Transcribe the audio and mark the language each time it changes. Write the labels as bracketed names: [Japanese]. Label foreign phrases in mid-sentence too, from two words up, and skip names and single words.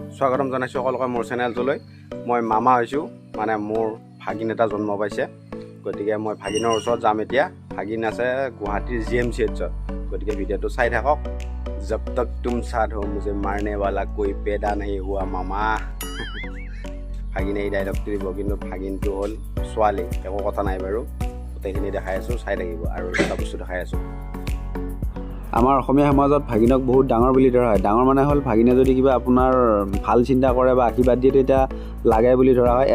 [Assamese] স্বাগতম জনাইছোঁ সকলোকে মোৰ চেনেলটোলৈ। মই মামা হৈছোঁ, মানে মোৰ ভাগিন এটা জন্ম পাইছে। গতিকে মই ভাগিনৰ ওচৰত যাম এতিয়া। ভাগিন আছে গুৱাহাটীৰ GMCHত। গতিকে ভিডিঅ'টো চাই থাকক। [Hindi] जब तक तुम साथ हो मुझे मारने वाला कोई पैदा नहीं हुआ मामा। [Assamese] ভাগিনে এই ডাইলগটো দিব, কিন্তু ভাগিনটো হ'ল ছোৱালী, একো কথা নাই বাৰু। গোটেইখিনি দেখাই আছোঁ, চাই থাকিব। আৰু এটা বস্তু দেখাই আছোঁ, আমাৰ অসমীয়া সমাজত ভাগিনক বহুত ডাঙৰ বুলি ধৰা হয়। ডাঙৰ মানে হ'ল ভাগিনে যদি কিবা আপোনাৰ ভাল চিন্তা কৰে বা আশীৰ্বাদ দিয়ে তেতিয়া লাগে বুলি ধৰা হয়।